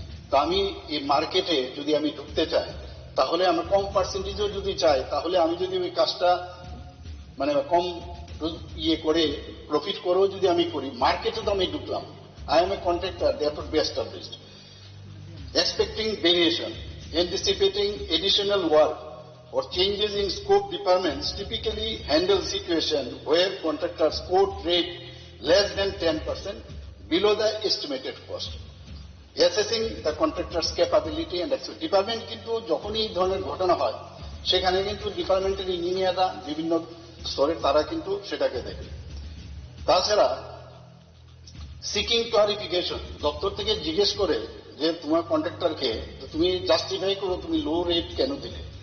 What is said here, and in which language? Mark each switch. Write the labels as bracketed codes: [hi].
[bn] তো আমি এই মার্কেটে যদি আমি ঢুকতে চাই, তাহলে আমি কম পার্সেন্টেজও যদি চাই, তাহলে আমি যদি ওই কাজটা মানে কম ইয়ে করে প্রফিট করেও যদি আমি করি, মার্কেটে তো আমি ঢুকলাম, [en] I am a contractor, that would be established. Expecting variation, anticipating additional work or changes in scope, departments typically handle situation where contractors quote rate less than 10% below the estimated cost. Assessing the contractor's capability and access. [bn] Department কিন্তু যখনই এই ধরনের ঘটনা হয়, সেখানে কিন্তু ডিপার্টমেন্টের ইঞ্জিনিয়াররা বিভিন্ন স্তরে তারা কিন্তু সেটাকে দেখে। তাছাড়া সিকিং ক্লারিফিকেশন, দপ্তর থেকে জিজ্ঞেস করে যে তোমার কন্ট্রাক্টরকে তুমি জাস্টিফাই করো তুমি লো রেট কেন দিলে।